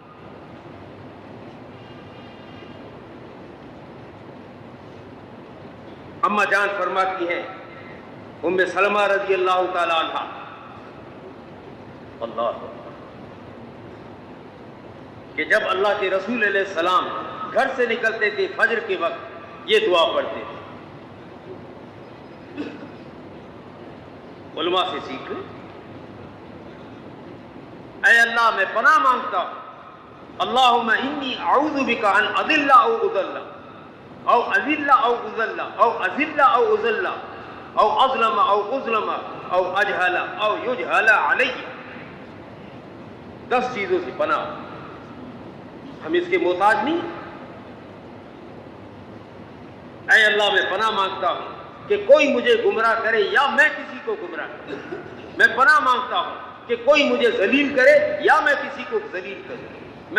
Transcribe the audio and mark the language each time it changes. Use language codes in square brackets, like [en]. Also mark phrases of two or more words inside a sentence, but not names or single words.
[ur] اما جان فرماتی ہیں ام سلمہ [ar] رضی اللہ تعالی عنہ، [ur] اللہ کہ جب اللہ کے رسول [ar] علیہ السلام [ur] گھر سے نکلتے تھے فجر کے وقت یہ دعا پڑھتے تھے۔ علماء سے سیکھ لیں۔ اے اللہ میں پناہ مانگتا ہوں، [ar] اللہم انی اعوذ بک ان اضل او اضل او اذل او اذل او اذل او اذل او اظلم او اظلم او اجہل او یجہل علی۔ [ur] 10 چیزوں سے پناہ، ہم اس کے محتاج نہیں۔ اے اللہ میں پناہ مانگتا ہوں کہ کوئی مجھے گمراہ کرے یا میں کسی کو گمراہ کروں۔ میں پناہ مانگتا ہوں کہ کوئی مجھے ذلیل کرے یا میں کسی کو ذلیل کروں۔